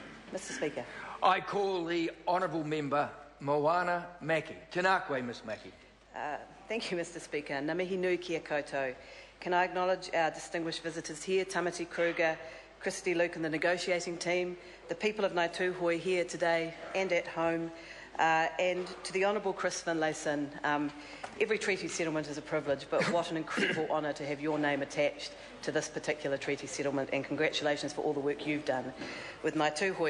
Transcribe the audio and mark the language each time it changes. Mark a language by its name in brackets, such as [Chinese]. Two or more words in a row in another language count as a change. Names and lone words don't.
[English] Mr Speaker. I call the Honourable Member Moana Maki. [Māori] Tēnā koe, [English] Ms Maki. Thank you, Mr Speaker. [Māori] Ngā mihi nui kia koutou. [English] Can I acknowledge our distinguished visitors here, Tamati Kruger, Christy Luke and the negotiating team, the people of Ngāi Tuhoe here today and at home, and to the Honourable Chris Finlayson. Every treaty settlement is a privilege, but what an incredible honour to have your name attached to this particular treaty settlement, and congratulations for all the work you've done with Ngāi Tuhoe.